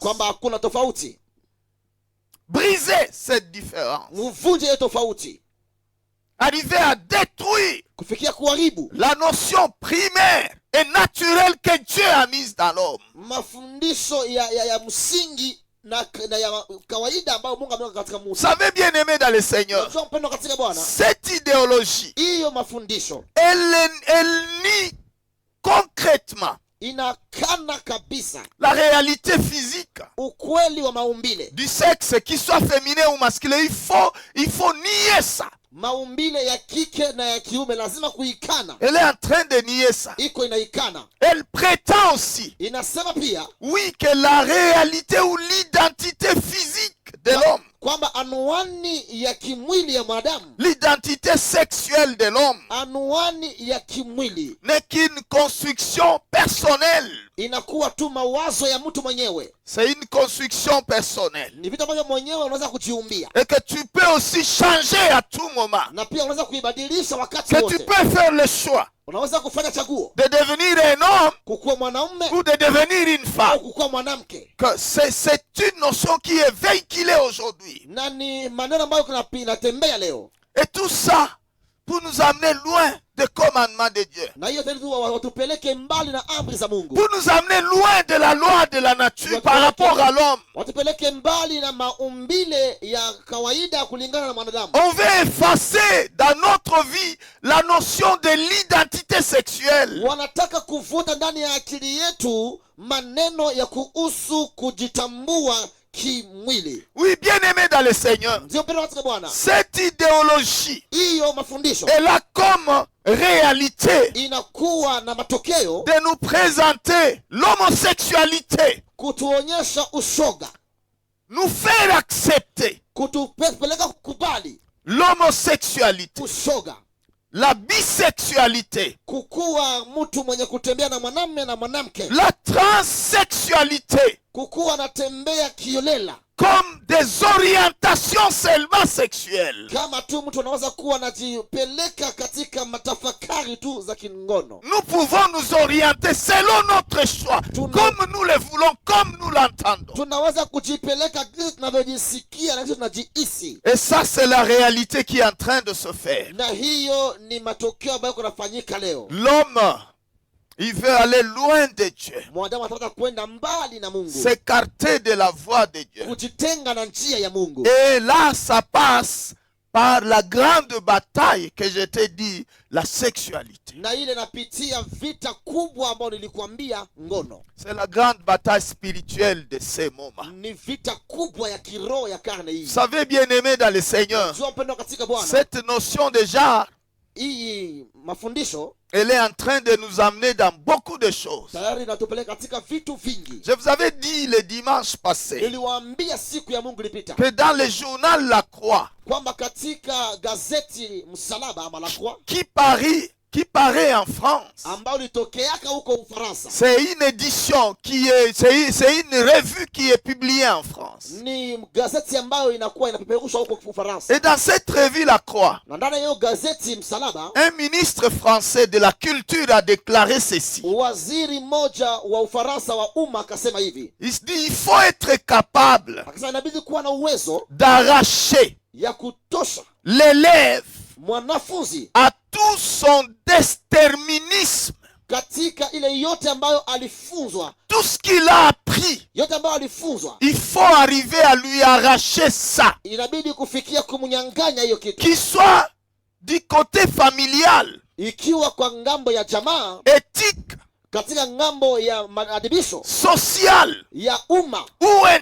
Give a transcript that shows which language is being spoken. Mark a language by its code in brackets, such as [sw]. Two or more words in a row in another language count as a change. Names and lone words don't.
[sw] kwamba hakuna tofauti. [fr] Briser cette différence. [sw] Mvunje hiyo tofauti, [fr] Arriver à détruire [sw] kufikia kuharibu [fr] la notion primaire et naturelle que Dieu a mise dans l'homme. [sw] mafundisho ya msingi na ya kawaida ambayo Mungu ameweka katika [fr] Vous [sw] mtu. [fr] savez bien aimé dans le Seigneur, [sw] Unajua mpendo katika Bwana, [fr] cette idéologie, [sw] hiyo mafundisho [fr] elle nie concrètement [sw] inakana kabisa [fr] la réalité physique [sw] ukweli wa maumbile, [fr] du sexe, qu'il soit féminin ou masculin. Il faut nier ça. [sw] maumbile ya kike na ya kiume, lazima kuikana. [fr] Elle est en train de nier ça. [sw] Iko inaikana, [fr] Elle prétend aussi, [sw] inasema pia [fr] oui, que la réalité ou l'identité physique de l'homme, [sw] kwamba anuani ya kimwili ya mwanadamu, [fr] l'identité sexuelle de l'homme, [sw] anuani ya kimwili [fr] n'est qu'une construction personnelle. [sw] inakuwa tu mawazo ya mtu mwenyewe, [fr] C'est une construction personnelle. [sw] ni vitu ambavyo mwenyewe unaweza kujiumbia, [fr] Et que tu peux aussi changer à tout moment. [sw] na pia unaweza kuibadilisha wakati [fr] Que tu [sw] wote. [fr] peux faire le choix [sw] Unaweza kufanya chaguo [fr] de devenir un homme [sw] kukuwa mwanaume [fr] ou de devenir une [sw] au [fr] femme. [sw] kukuwa mwanamke, [fr] Que c'est une notion qui est véhiculée aujourd'hui. [sw] na ni maneno ambayo inatembea leo, [fr] Et tout ça pour nous amener loin des commandements de Dieu. [sw] na hiyo tena watupeleke mbali na amri za Mungu, [fr] Pour nous amener loin de la loi de la nature par rapport à l'homme. [sw] watupeleke mbali na maumbile ya kawaida kulingana na mwanadamu. [fr] On veut effacer dans notre vie la notion de l'identité sexuelle. [sw] Wanataka kuvuta ndani ya akili yetu maneno ya kuhusu kujitambua kimwili. [fr] Oui, bien-aimé dans le Seigneur, [sw] Ndio mpendo katika Bwana, [fr] cette idéologie, [sw] hiyo mafundisho [fr] elle a comme réalité [sw] inakuwa na matokeo [fr] de nous présenter l'homosexualité, [sw] kutuonyesha ushoga, [fr] nous faire accepter [sw] kutupeleka kukubali [fr] l'homosexualité, [sw] ushoga, [fr] la bisexualité, [sw] kukuwa mtu mwenye kutembea na mwanamume na mwanamke, [fr] la transsexualité, [sw] kukuwa anatembea kiolela, [fr] comme des orientations seulement sexuelles. [sw] kama tu mtu anaweza kuwa anajipeleka katika matafakari tu za kingono. [fr] Nous pouvons nous orienter selon notre choix, comme nous le voulons, comme nous l'entendons. [sw] Tunaweza kujipeleka jinsi tunavyojisikia na jinsi tunajihisi, [fr] Et ça, c'est la réalité qui est en train de se faire. [sw] na hiyo ni matokeo ambayo kunafanyika leo. [fr] L'homme, il veut aller loin de Dieu, [sw] Mwanadamu anataka kwenda mbali na Mungu, [fr] s'écarter de la voie de Dieu. [sw] kujitenga na njia ya Mungu. [fr] Et là, ça passe par la grande bataille que je t'ai dit, la sexualité. [sw] Na ile napitia vita kubwa ambayo nilikuambia, ngono. [fr] C'est la grande bataille spirituelle de ces moments. [sw] Ni vita kubwa ya kiroho ya karne hii. [fr] Vous savez, bien-aimé dans le Seigneur, [sw] Jua mpendo katika Bwana, [fr] cette notion de genre, [sw] hii mafundisho [fr] elle est en train de nous amener dans beaucoup de choses. [sw] tayari inatupeleka katika vitu vingi. [fr] Je vous avais dit le dimanche passé [sw] Niliwaambia siku ya Mungu ilipita [fr] que dans le journal La Croix, [sw] kwamba katika gazeti Msalaba ama La Croix, [fr] qui parit qui paraît en France. [sw] ambao ulitokeaka huko Ufaransa. [fr] C'est une édition c'est une revue qui est publiée en France. [sw] Ni gazeti ambayo inakuwa inapeperushwa huko Ufaransa. [fr] Et dans cette revue La Croix, [sw] Na ndani ya hiyo gazeti Msalaba, [fr] un ministre français de la culture a déclaré ceci. [sw] waziri mmoja wa Ufaransa wa umma akasema hivi. [fr] Il se dit, il faut être capable [sw] Akasema inabidi kuwa na uwezo [fr] d'arracher [sw] ya kutosha [fr] l'élève [sw] mwanafunzi [fr] à tout son déterminisme, [sw] katika ile yote ambayo alifunzwa, [fr] tout ce qu'il a appris. [sw] yote ambayo alifunzwa, [fr] Il faut arriver à lui arracher ça, [sw] inabidi kufikia kumnyang'anya hiyo kitu, [fr] qu'il soit du côté familial, [sw] ikiwa kwa ngambo ya jamaa, [fr] éthique, [sw] katika ngambo ya maadibisho [fr] social [sw] ya umma [fr] ou [sw] ama